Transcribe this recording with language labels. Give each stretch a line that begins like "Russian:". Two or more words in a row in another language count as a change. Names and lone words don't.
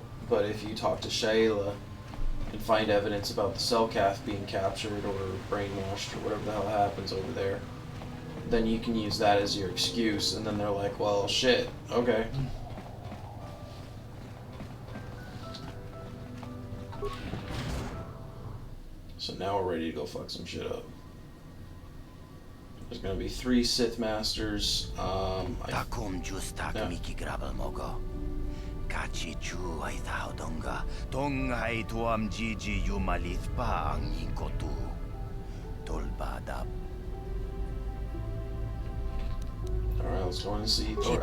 English: But if you talk to Shayla and find evidence about the Selkath being captured or brainwashed or whatever the hell happens over there, then you can use that as your excuse, and then they're like, well, shit, okay. So now we're ready to go fuck some shit up. There's gonna be 3 Sith Masters. Takum justak miki grabel mogo. Kachi chu ay tao donga. Dongai tuam jiji yumalit pa ang inkotu. Tolbadap. Alright, let's go and see Thor.